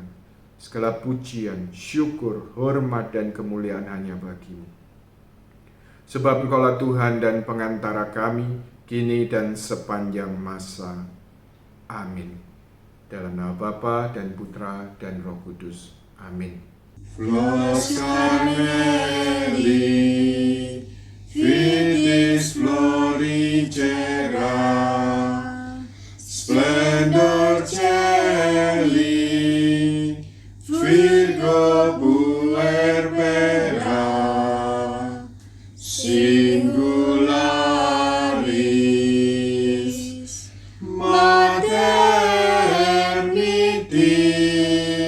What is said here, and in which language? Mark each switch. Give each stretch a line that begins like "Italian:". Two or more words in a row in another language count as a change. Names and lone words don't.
Indonesian: Segala pujian, syukur, hormat, dan kemuliaan hanya bagi-Mu. Sebab Engkaulah Tuhan dan pengantara kami, kini dan sepanjang masa. Amin. Dalam nama Bapa dan Putra dan Roh Kudus. Amin.
Latin: Flos Carmeli, Vitis florigera, Splendor Celi, Virgo puerbera, Singularis Maternity.